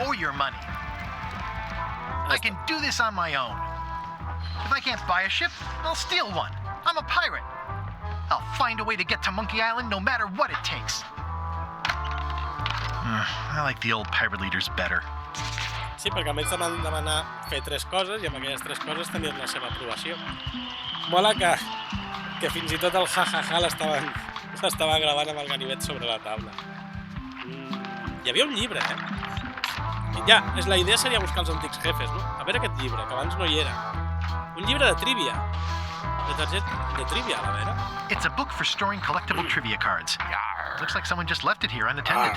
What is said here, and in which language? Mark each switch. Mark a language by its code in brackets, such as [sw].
[en] you or your money. I can do this on my own. If I can't buy a ship, I'll steal one. I'm a pirate. I'll find a way to get to Monkey Island no matter what it takes. I like the old pirate leaders better. [ca] Sí, perquè a més te van demanar fer 3 coses i amb aquelles 3 coses tenien la seva aprovació. Mola que fins i tot el ha-ha-ha l'estava gravant amb el ganivet sobre la taula. Hi havia un llibre, Ja, la idea seria buscar els antics jefes, no? A veure aquest llibre, que abans no hi era. Un llibre de trivia. De trivia, a veure. [en] It's a book for storing collectible trivia cards. Looks like someone just left it here unattended.